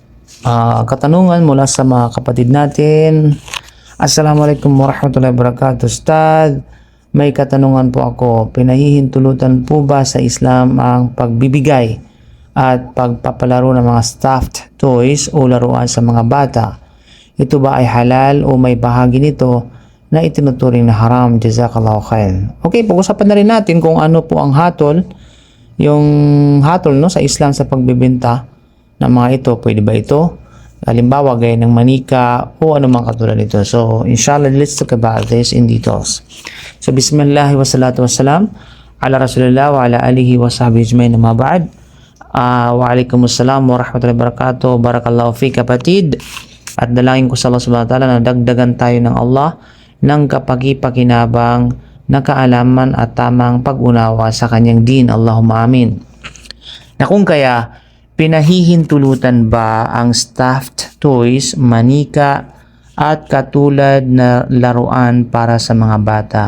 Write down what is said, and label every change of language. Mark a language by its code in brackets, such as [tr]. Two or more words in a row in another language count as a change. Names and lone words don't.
[tl] katanungan mula sa mga kapatid natin. [ar] السلام عليكم ورحمة الله وبركاته. [tl] Ustad, may katanungan po ako. Pinahihintulutan po ba sa Islam ang pagbibigay at pagpapalaro ng mga [en] stuffed toys [tl] o laruan sa mga bata? Ito ba ay halal o may bahagi nito na itinuturing na haram? [ar] جزاك الله خير. [tl] Okay, pag-usapan na rin natin kung ano po ang hatol, yung hatol sa Islam sa pagbibenta ng mga ito. Pwede ba ito? Halimbawa, gaya ng manika o anumang katulad nito. [en] So, inshallah, let's talk about this in details. So, [ar] بسم الله والصلاة والسلام على رسول الله وعلى آله وصحبه أجمعين أما بعد. وعليكم السلام ورحمة الله وبركاته. بارك الله في kapatid. [tl] At dalangin ko sa Allah [ar] سبحانه وتعالى [tl] na dagdagan tayo ng Allah ng kapaki-pakinabang na kaalaman at tamang pag-unawa sa kanyang din. [ar] اللهم آمين. [tl] Na kung kaya, pinahihintulutan ba ang [en] stuffed toys, [tl] manika, at katulad na laruan para sa mga bata?